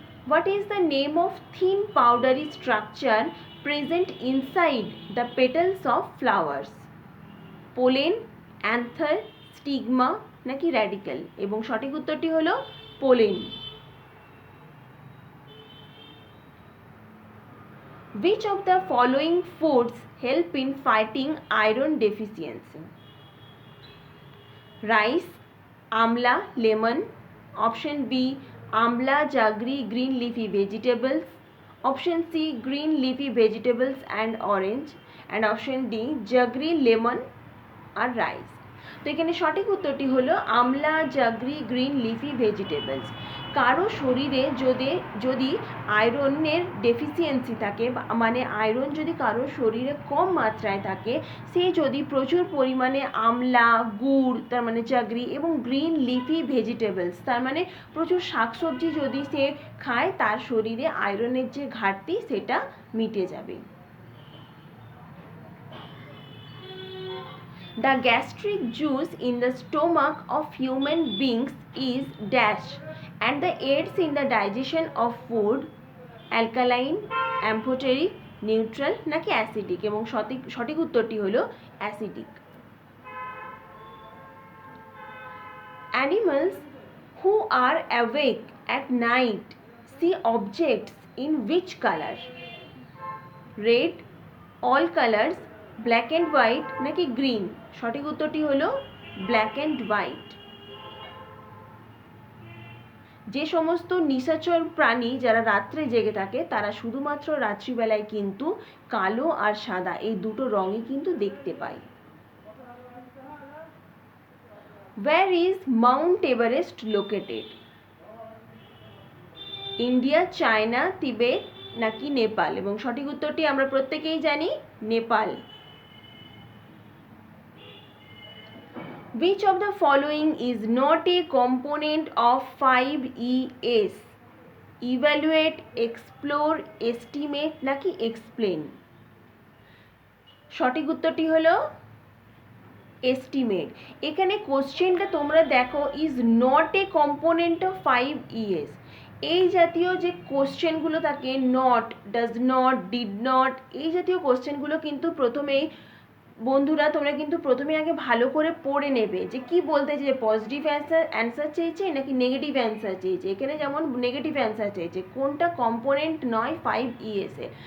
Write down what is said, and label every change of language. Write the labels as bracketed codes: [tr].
[en] What is the name of thin powdery structure present inside the petals of flowers? [bn] Pollen, another, stigma নাকি radical? এবং সঠিক উত্তরটি হলো pollen. [en] Which of the following foods help in fighting iron deficiency? Rice, amla, lemon. Option B, amla, jaggery, green leafy vegetables. Option C, green leafy vegetables and orange. And option D, jaggery, lemon [bn] আর [en] Rice. [bn] তো এখানে সঠিক উত্তরটি হলো আমলা, জাগরি, green leafy vegetables. কারো শরীরে যদি আয়রনের deficiency থাকে, মানে আয়রন যদি কারো শরীরে কম মাত্রায় থাকে, সে যদি প্রচুর পরিমাণে আমলা, গুড় তার মানে জাগরি এবং গ্রিন লিফি ভেজিটেবলস তার মানে প্রচুর শাকসবজি যদি সে খায়, তার শরীরে আয়রনের যে ঘাটতি সেটা মিটে যাবে। [en] The gastric juice in the stomach of human beings is dash and the aids in the digestion of food, alkaline, amphoteric, neutral [bn] নাকি অ্যাসিডিক, এবং সঠিক উত্তরটি হলো acidic. [en] Animals who are awake at night see objects in which color? Red, all colors, black and white [bn] নাকি [en] Green? [bn] সঠিক উত্তরটি হলো black and white. যে সমস্ত নিশাচর প্রাণী যারা রাত্রে জেগে থাকে তারা শুধুমাত্র রাত্রিবেলায় কিন্তু কালো আর সাদা এই দুটো রঙই কিন্তু দেখতে পায়। [en] Where is Mount Everest located? [bn] India, China, তিবেত নাকি নেপাল? এবং সঠিক উত্তরটি আমরা প্রত্যেকেই জানি, Nepal. [en] Which of the following is not a component of 5ES? Evaluate, explore, estimate [bn] নাকি [en] explain? [bn] সঠিক উত্তরটি হলো estimate। এখানে কোশ্চেনটা তোমরা দেখো, [en] is not a component of 5ES। [bn] এই জাতীয় যে কোশ্চেনগুলো থাকে, not, does not, did not, এই জাতীয় কোশ্চেনগুলো কিন্তু প্রথমেই বন্ধুরা তোমরা কিন্তু প্রথমে আগে ভালো করে পড়ে নেবে যে কি বলতে যে পজিটিভ অ্যান্সার চেয়েছে নাকি নেগেটিভ অ্যান্সার চেয়েছে। এখানে যেমন নেগেটিভ অ্যান্সার চেয়েছে, কোনটা কম্পোনেন্ট নয় 5ES এ।